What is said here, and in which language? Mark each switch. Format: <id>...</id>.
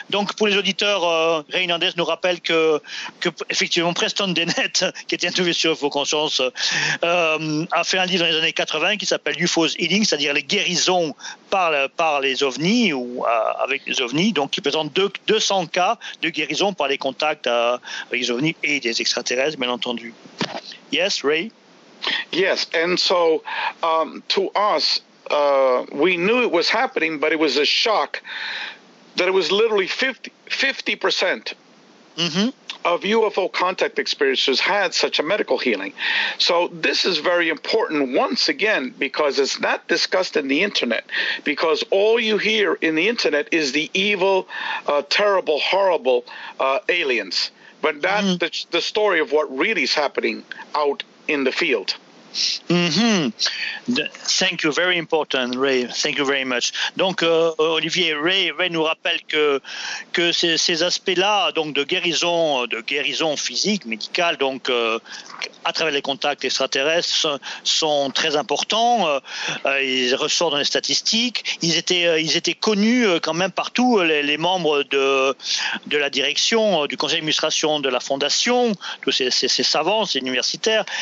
<fr>Donc, pour les auditeurs, Ray Hernandez nous rappelle que effectivement, Preston Dennett, qui était interviewé sur UFO Conscience, a fait un livre dans les années 80 qui s'appelle UFOs healing, c'est-à-dire les guérisons par les ovnis ou avec les ovnis. Donc, il présente 200 cas de guérison par les contacts avec les ovnis et des extraterrestres, bien entendu.</fr> <en>Yes, Ray? Yes, and so to us, we knew it was happening, but it was a shock that it was literally 50% of UFO contact experiences had such a medical healing. So this is very important once again because it's not discussed in the internet, because all you hear in the internet is the evil, terrible, horrible aliens, but not the story of what really is happening out in the field. Thank you, very important, Ray. Thank you very much.</en> <fr>Donc, Olivier, Ray nous rappelle que ces aspects-là, donc de guérison physique, médicale, donc à travers les contacts extraterrestres, sont très importants. Ils ressortent dans les statistiques. Ils étaient connus quand même partout, les membres de la direction, du conseil d'administration de la fondation, tous ces savants, ces universitaires.</fr>